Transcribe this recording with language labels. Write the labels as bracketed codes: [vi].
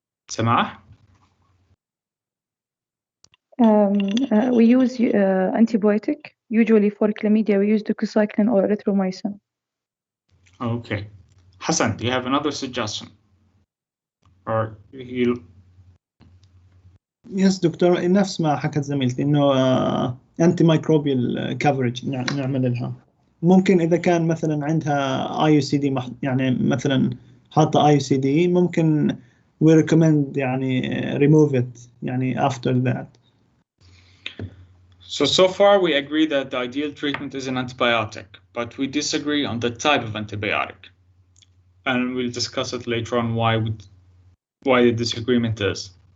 [en] Samah? We use antibiotic. Usually for chlamydia, we use doxycycline or erythromycin. Okay. Hassan, do you have another suggestion? Or you... [ar] Yes, دكتور نفس ما حكت زميلتي إنه [en] anti microbial coverage [ar] نعمل لها. ممكن إذا كان مثلا عندها IUCD يعني مثلا حاطة IUCD ممكن [en] we recommend [ar] يعني [en] remove it يعني after that. So far we agree that the ideal treatment is an antibiotic, but we disagree on the type of antibiotic. And we'll discuss it later on why the disagreement is.